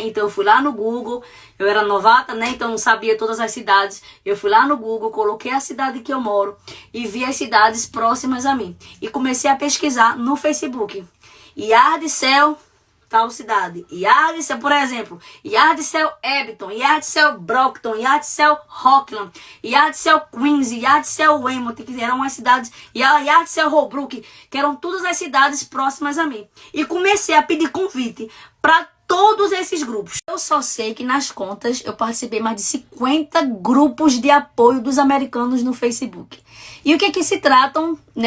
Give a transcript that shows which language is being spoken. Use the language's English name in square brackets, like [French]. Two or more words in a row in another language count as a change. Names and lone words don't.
[Portuguese] Então eu fui lá no Google, eu era novata, né? Então não sabia todas as cidades. Eu fui lá no Google, coloquei a cidade que eu moro e vi as cidades próximas a mim. E comecei a pesquisar no Facebook. Yardcell, tal cidade. Yardcell, por exemplo, Yardcell Abington, Yardcell Brockton, Yardcell Rockland, Yardcell Queens, Yardcell Weymouth, que eram as cidades, e a Yardcell Holbrook, que eram todas as cidades próximas a mim. E comecei a pedir convite para todos esses grupos. Eu só sei que nas contas eu participei mais de 50 grupos de apoio dos americanos no Facebook. E o que se tratam, né?